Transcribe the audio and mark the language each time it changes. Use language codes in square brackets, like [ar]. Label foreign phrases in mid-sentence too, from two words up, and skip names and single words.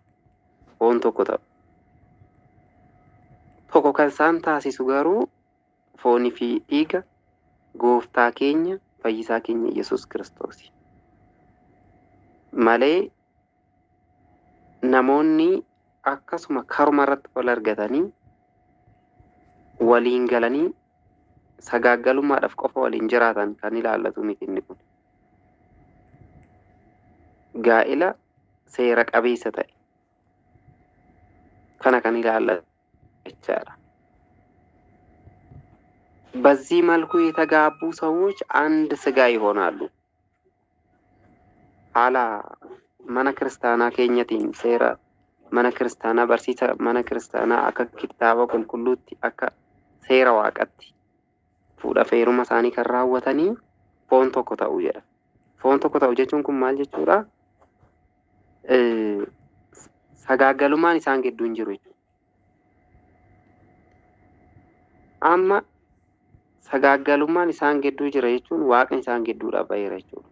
[om] Foon tokko ta'u tokko kan isaan taasisu garuu foonii fi dhiiga gooftaa keenya fayyisaa keenya Yesuus Kiristoos malee namoonni akkasuma karuma irratti wal argatanii waliin galanii sagaaggalummaadhaaf qofa waliin jiraatan kan ilaallatu miti inni kun. Gaa'ila seera qabeessa ta'e kana kan ilaallatu jechaadha. [am] በዚህ መልኩ የተጋቡ ሰዎች አንድ ስጋ ይሆናሉ። [om] Alaa mana kiristaanaa keenyaatiin seera mana kiristaanaa barsiisa mana kiristaanaa akka kitaaba qulqulluutti akka seera Waaqaatti fuudhaa fi heerumaa sani karaawwaniin foon tokko ta'u jedha. Foon tokko ta'u jechuun kun maal jechuudha? Sagaaggalummaan isaan gidduu hin jiru jechuudha. Amma sagaaggalummaan isaan gidduu jira jechuun waaqni isaan gidduudha baheera jechuudha.